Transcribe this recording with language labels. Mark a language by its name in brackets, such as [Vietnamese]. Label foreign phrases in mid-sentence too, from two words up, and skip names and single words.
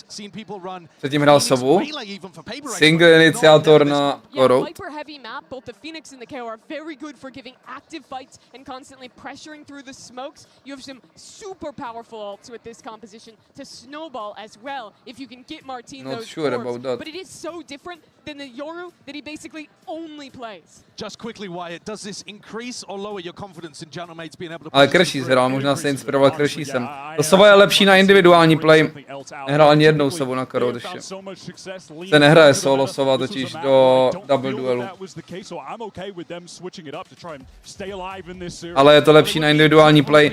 [English] Seen people [Czech] Předtím hrál Sovu. Single iniciátor na Korou. [English] Viper heavy map, both the Phoenix and the KO are very good for giving active fights and constantly pressuring through the smokes. You have some super powerful ults with this composition to snowball as well if you can get Marteen Not those sure orbs. about that. But it is so different than the Yoru that he basically only plays. Just quickly, Wyatt, does this increase or lower your confidence in Gentleman's being able to... [Czech] Ale Crashy hrál, možná se inspiroval Crashysem. To Sova je lepší na individuální play. Nehrál ani jednou Sovu na Korou ještě. Se nehraje solo Sova totiž do double duelu. Ale je to lepší na individuální play.